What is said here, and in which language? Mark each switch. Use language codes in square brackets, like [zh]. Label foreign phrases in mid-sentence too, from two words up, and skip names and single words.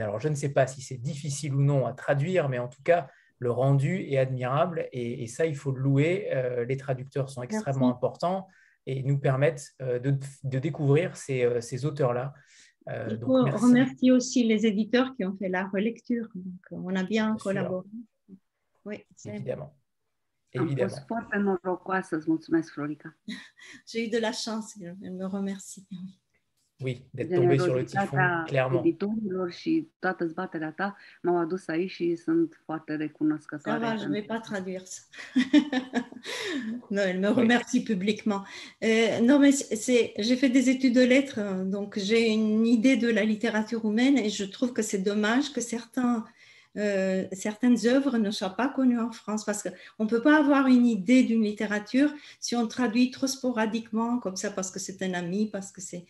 [fr] Alors, je ne sais pas si c'est difficile ou non à traduire, mais en tout cas, le rendu est admirable, et ça, il faut le louer. Les traducteurs sont extrêmement importants et nous permettent de découvrir ces auteurs-là. Il faut remercier aussi les éditeurs qui ont fait la relecture. Donc, on a bien collaboré. Oui, évidemment. [ro] Am fost foarte norocoasă, îți mulțumesc, Florica. [fr] J'ai eu de la chance, elle me remercie. Oui, d'être tombé sur le Typhon, clairement. [ro] Editorilor și toată zbaterea ta m-au adus aici și sunt foarte recunoscătoare. [fr] Ça va, je ne vais pas traduire ça. Non, elle me remercie publiquement. Non, mais j'ai fait des études de lettres, donc j'ai une idée de la littérature roumaine, et je trouve que c'est dommage que certains certaines œuvres ne soient pas connues en France, parce qu'on ne peut pas avoir une idée d'une littérature si on traduit trop sporadiquement, comme ça, parce que c'est un ami, parce que c'est...